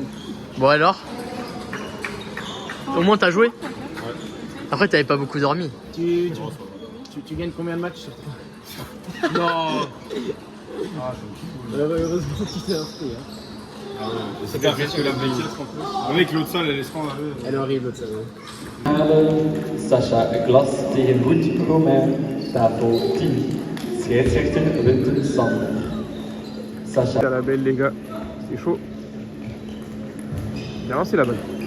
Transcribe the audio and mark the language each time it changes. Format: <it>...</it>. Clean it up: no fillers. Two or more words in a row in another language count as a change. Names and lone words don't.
<fr>Bon alors. Au moins t'as joué. Après t'avais pas beaucoup dormi. Tu gagnes combien de matchs sur toi? Non. Heureusement que tu t'es inscrit. Hein. C'est pas que la veille. Avec l'autre salle, elle se rend. Elle est horrible, ça.</fr> <nl>Sascha Glas tegen Wout Romain staat voor 10. Scheidsrechter Winter Sander. Sascha.</nl> <fr>À la belle les gars, c'est chaud. Bien lancé la balle.</fr>